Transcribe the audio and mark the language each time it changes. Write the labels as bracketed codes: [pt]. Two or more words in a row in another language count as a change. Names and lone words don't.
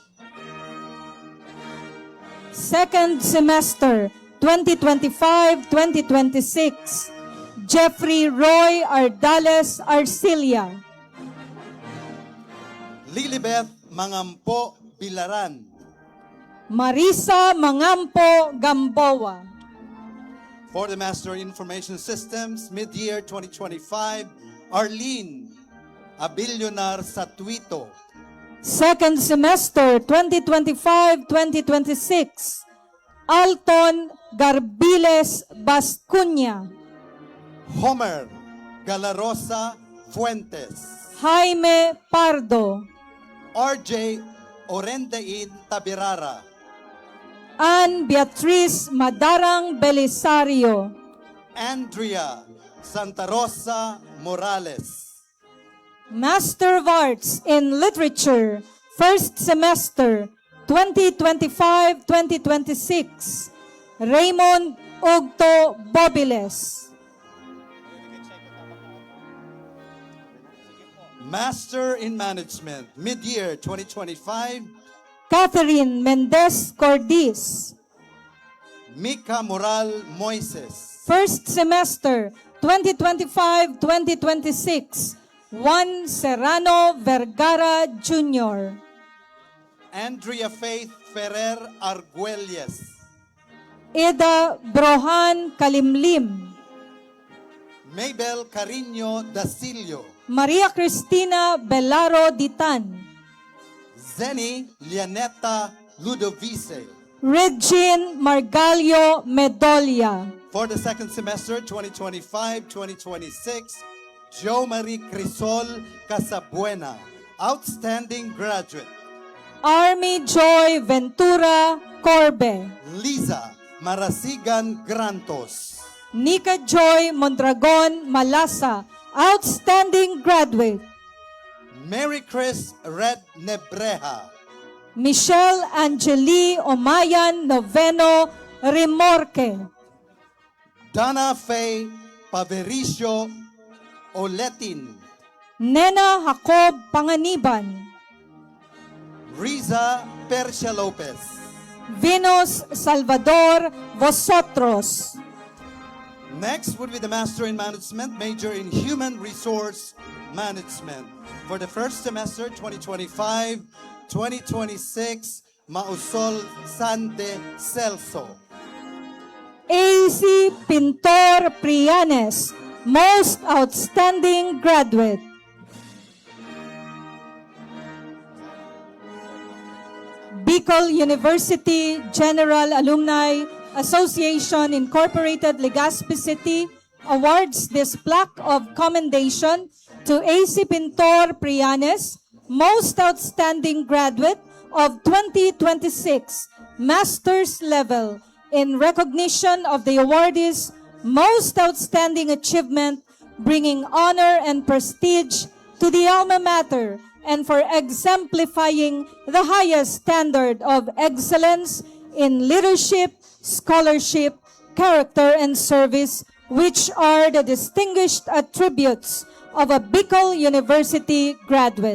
[en] Second semester 2025-2026, Jeffrey Roy Ardales Arcilia. Lilibeth Mangampo Bilaran. Marisa Mangampo Gamboa. For the Master in Information Systems, mid-year 2025, Arlene Abilionar Satuito. Second semester 2025-2026, Alton Garbiles Bascuña. Homer Galarosa Fuentes. Jaime Pardo. RJ Orendain Tabirara. Ann Beatriz Madarang Belisario. Andrea Santa Rosa Morales. Master of Arts in Literature, first semester 2025-2026, Raymond Ogto Bobiles. Master in Management, mid-year 2025, Catherine Mendez Cordis. Mika Moral Moises. First semester 2025-2026, Juan Serrano Vergara Jr. Andrea Faith Ferrer Arguelles. Ida Brohan Kalimlim. Mabel Carino Dasilio. Maria Cristina Belaro Ditan. Zeni Lianeta Ludovice. Regine Margalio Medolia. For the second semester, 2025-2026, Jo Marie Crisol Casabuena, outstanding graduate. Army Joy Ventura Corbe. Liza Marasigan Grantos. Nika Joy Mondragon Malasa, outstanding graduate. Mary Chris Red Nebreja. Michelle Angeli Omayan Noveno Remorque. Dana Faye Pavericio Oletin. Nena Jacob Panganiban. Riza Persia Lopez. Venus Salvador Vosotros. Next would be the Master in Management, major in Human Resource Management. For the first semester, 2025-2026, Mausol Sante Celso. AC Pintor Prianes, Most Outstanding Graduate. Bicol University General Alumni Association Incorporated, Legazpi City awards this plaque of commendation to AC Pintor Prianes, Most Outstanding Graduate of 2026 Master's Level, in recognition of the awardee's most outstanding achievement, bringing honor and prestige to the alma mater, and for exemplifying the highest standard of excellence in leadership, scholarship, character, and service, which are the distinguished attributes of a Bicol University graduate.